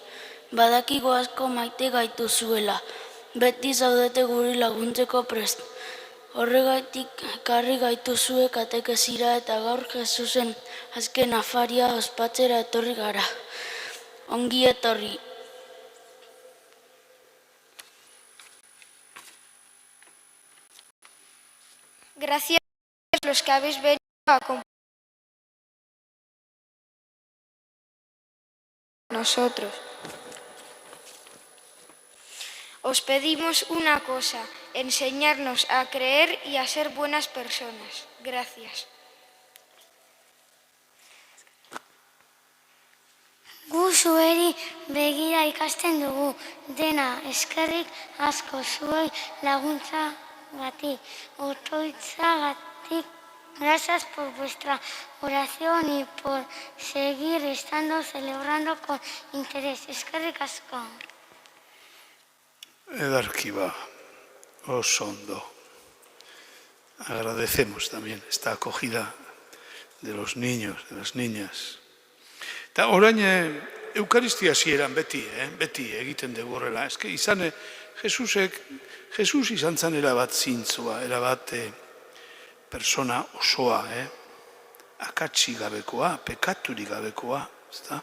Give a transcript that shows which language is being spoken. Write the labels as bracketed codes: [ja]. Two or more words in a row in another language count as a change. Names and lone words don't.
[eu] Badakigu asko maite gaituzuela, beti zaudete guri laguntzeko prest. Horregaitik ekarri gaituzue katekezira eta gaur Jesusen azken afaria ospatzera etorri gara. Ongi etorri. [es] Gracias a los que habéis venido a acompañarnos a nosotros. Os pedimos una cosa, enseñarnos a creer y a ser buenas personas. Gracias. [eu] Gu zueri begira ikasten dugu, dena eskerrik asko zuei laguntzagatik, otoitzagatik. [es] Gracias por vuestra oración y por seguir estando celebrando con interés. [eu] Eskerrik asko. Edarki oso ondo. [es] Agradecemos también esta acogida de los niños, de las niñas. [eu] Eta orain Eukaristia hasieran beti egiten dugu horrela. Eske Jesus izan zen erabat zintzoa, erabat persona osoa, akatsi gabekoa, pekaturik gabekoa, ezta?